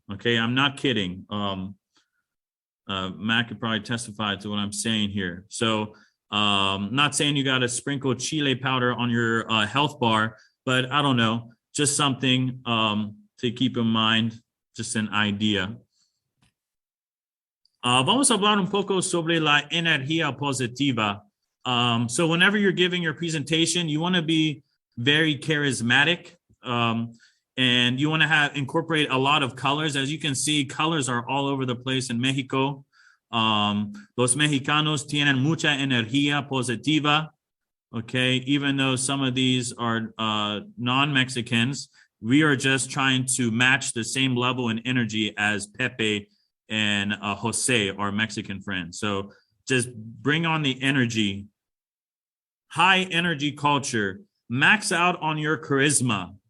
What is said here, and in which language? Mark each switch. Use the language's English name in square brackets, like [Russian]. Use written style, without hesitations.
[English] Okay, I'm not kidding. Matt could probably testify to what I'm saying here. So not saying you got to sprinkle Chile powder on your health bar, but I don't know, just something to keep in mind, just an idea. [Spanish] Vamos a hablar un poco sobre la energía positiva. [English] So whenever you're giving your presentation, you want to be very charismatic, and you want to incorporate a lot of colors. As you can see, colors are all over the place in Mexico. [Spanish] Los mexicanos tienen mucha energía positiva. [English] Okay, even though some of these are non-Mexicans, we are just trying to match the same level in energy as Pepe and Jose, our Mexican friend. So just bring on the energy, high energy culture, max out on your charisma.